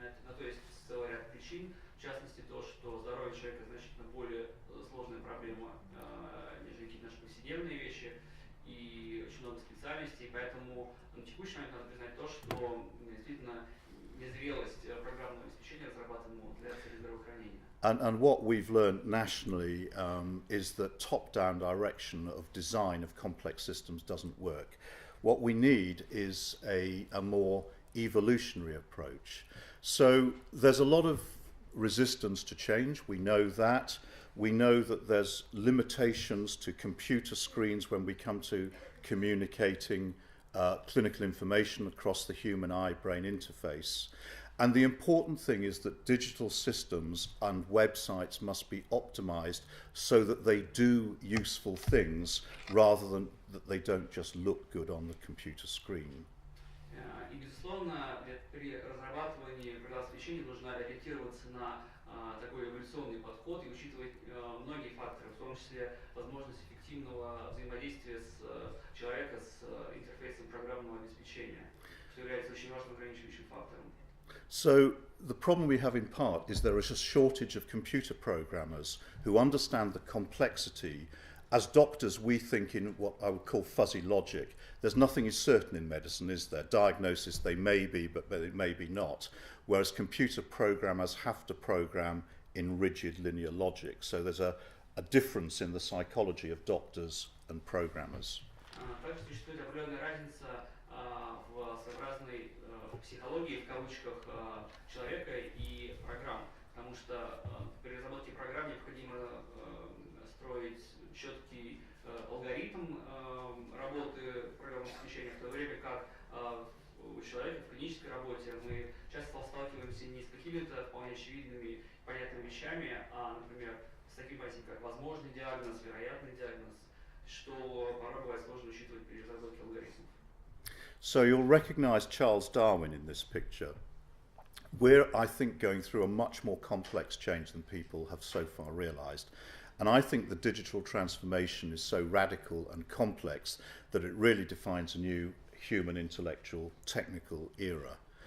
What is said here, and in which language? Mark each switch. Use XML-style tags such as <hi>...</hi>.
<ru>На то есть целый ряд причин, в частности то, что здоровье человека значительно более сложная проблема, нежели какие-то наши повседневные вещи, и очень много специальностей, поэтому на текущий момент надо признать то, что действительно незрелость программного обеспечения, разрабатываемого для целей здравоохранения.</ru> <en>And what we've learned nationally is that top-down direction of design of complex systems doesn't work. What we need is a more evolutionary approach. So there's a lot of resistance to change. We know that. We know that there's limitations to computer screens when we come to communicating clinical information across the human eye-brain interface. And the important thing is that digital systems and websites must be optimized so that they do useful things rather than that they don't just look good on the computer screen.</en> <ru>И, безусловно, при разрабатывании программного обеспечения нужно ориентироваться на такой эволюционный подход и учитывать многие факторы, в том числе возможность эффективного взаимодействия с человека с интерфейсом программного обеспечения, что является очень важным ограничивающим фактором.</ru> <en>So the problem we have in part is there is a shortage of computer programmers who understand the complexity. As doctors, we think in what I would call fuzzy logic. There's nothing is certain in medicine, is there? Diagnosis, they may be, but they may be not. Whereas computer programmers have to program in rigid linear logic. So there's a difference in the psychology of doctors and programmers.</en> <ru>Также существует определенная разница в своеобразной психологии, в кавычках, человека и программ, потому что при разработке программ необходимо строить четкий алгоритм работы программного обеспечения, в то время как у человека в клинической работе мы часто сталкиваемся не с какими-то вполне очевидными, понятными вещами, а, например, с таким понятием, как возможный диагноз, вероятный диагноз, что порой бывает сложно учитывать при разработке алгоритмов.</ru> <en>So you'll recognize Charles Darwin in this picture. We're, I think, going through a much more complex change than people have so far realized. And I think the digital transformation is so radical and complex that it really defines a new human intellectual technical era.</en>